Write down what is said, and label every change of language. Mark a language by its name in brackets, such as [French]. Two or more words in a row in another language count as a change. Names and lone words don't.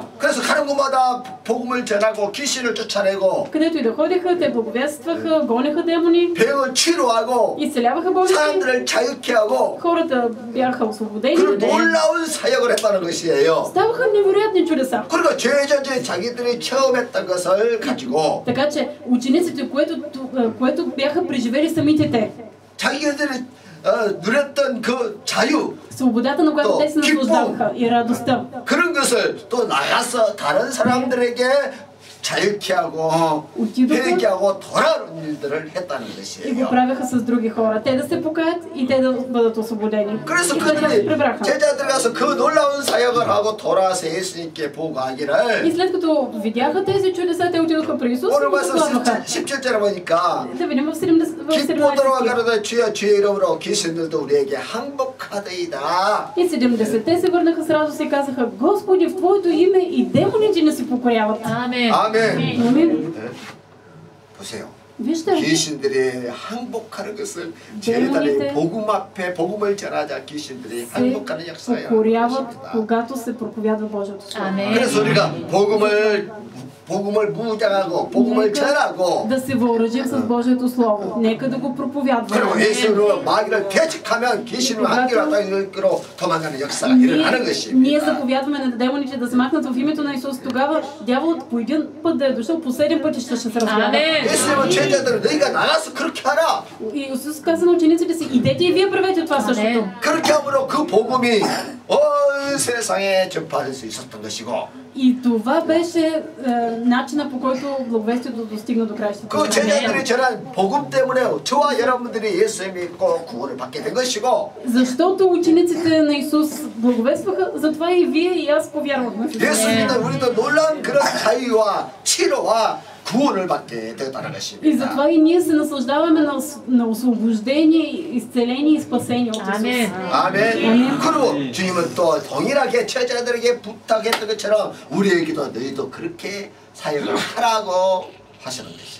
[Korean] 그래서 가는 곳마다 복음을 전하고 귀신을 쫓아내고 [Bulgarian] Където и да ходиха, те благовестваха, гонеха демони, [Korean] 병을 치료하고 [Bulgarian] изцеляваха болести, [Korean] 사람들을 자유케 하고 [Bulgarian] хората бяха освободени. [Korean] 그런 놀라운 사역을 했다는 것이에요. [Bulgarian] Ставаха невероятни чудеса. [Korean] 그리고 제자들이 자기들이 처음 했던 것을 가지고 [Bulgarian] Така че учениците, което бяха преживели самите те, [Korean] 자기들이 누렸던 그 자유, [Bulgarian] Свободата, на която То, те се кипом. наслаждаваха и радостта. [Korean] 그런 것을 또 나가서 다른 사람들에게 자유케 하고 회개케 하고 돌아오는 일들을 했다는 [Bulgarian] И го [Korean] 것이에요. [Bulgarian] правяха с други хора. Те да се покаят и те да бъдат освободени. [Korean] 그래서 [Bulgarian] И след това се [Korean] 그들이 [Bulgarian] прибраха. [Korean] 제자들 가서 그 놀라운 사역을 하고 돌아와서 예수님께 [Bulgarian] И [Korean] 보고하기를 [Bulgarian] след като видяха тези чудеса, те отидоха при Исус и [Korean] 오늘 [Bulgarian] го [Korean] 말씀 [Bulgarian] докладваха. [Korean] 17절에 보니까 [Bulgarian] Да видим в 17 [Korean] 기쁘도록 [Bulgarian] стих. [Korean] 가로되 주여 주의 이름으로 귀신들도 우리에게 항복하더이다. [Bulgarian] И 70 се върнаха с радост и казаха: Господи, в Твоето име и демоните ни се покоряват. [Korean] 아멘. 아멘. [Bulgarian] Амин. [Korean] 보세요. [Bulgarian] Вижте, [Korean] 귀신들이 항복하는 것은 제자들이 복음 앞에 복음을 전하자 귀신들이 [Bulgarian] се [Korean] 항복하는 역사예요. [Bulgarian] покоряват, когато се проповядва Божието Слово. [Korean] 아멘. 그래서 우리가 복음을 무장하고 복음을 전하고 [Bulgarian] Да се въоръжим с Божието Слово. Нека да го [Korean] 그리고 [Bulgarian] проповядваме. [Korean] 예수로 마귀를 대적하면 귀신을 한기로 땅으로 도망가는 역사가 일어나는 [Bulgarian] Ние [Korean] 것입니다. [Bulgarian] заповядваме на демоните да се махнат в името на Исус. Тогава дяволът по един път да е дошъл, по 7 пъти ще се разбяга. [Korean] 아멘. 예수님은 제자들은 너희가 나가서 그렇게 하라. [Bulgarian] И Исус каза на учениците си: идете и вие правете това същото. [Korean] 그렇게 함으로 그 복음이 온 세상에 전파될 수 있었던 것이고 [Bulgarian] И това беше начина, по който благовестието достигна до краищата. [Korean] 그 제자들이 전한 복음 때문에 저와 여러분들이 예수 믿고 구원을 받게 된 것이고 [Bulgarian] Защото учениците на Исус благовестваха, затова и вие и аз повярвахме в Исус. [Korean] 예수 믿는 우리도 놀라운 그런 자유와 치료와 구원을 받게 되었다는 [Bulgarian] И [Korean] 것입니다. [Bulgarian] затова и ние се наслаждаваме на освобождение, изцеление и спасение от Исус. [Korean] 아멘. 아멘. 그리고 주님은 또 동일하게 제자들에게 부탁했던 것처럼 우리에게도 너희도 그렇게 사역을 하라고 하시는 것이에요.